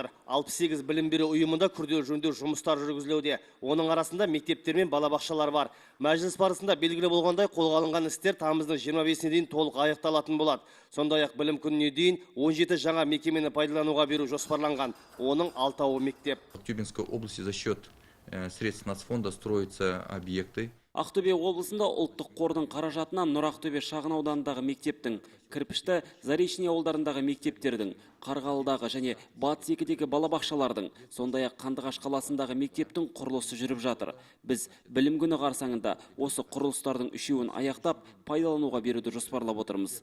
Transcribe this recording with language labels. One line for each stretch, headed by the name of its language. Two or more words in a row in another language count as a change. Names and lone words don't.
Kazakh: 68 білім беру ұйымында күрделі жөндеу жұмыстар жүргізілуде. Оның арасында мектептер мен балабақшалар бар. Мәжіліс барысында белгілі болғандай қолға алынған істер тамыздың 25-іне дейін толық аяқталатын болады. Сондай-ақ білім күніне дейін 17 жаңа мекемені пайдалануға беру жоспарланған. Оның 6-ы мектеп.
Russian: В Актюбинской области за счет средств нацфонда строятся объекты.
Kazakh: Ақтөбе облысында ұлттық қордың қаражатынан Нұр-Ақтөбе шағын ауданындағы мектептің, Кірпішті, Заречный ауылдарындағы мектептердің, Қарғалыдағы және Батыс 2-дегі балабақшалардың, сондай-ақ Қандыағаш қаласындағы мектептің құрылысы жүріп жатыр. Біз білім күні қарсаңында осы құрылыстардың үшеуін аяқтап, пайдалануға беруді жоспарлап отырмыз.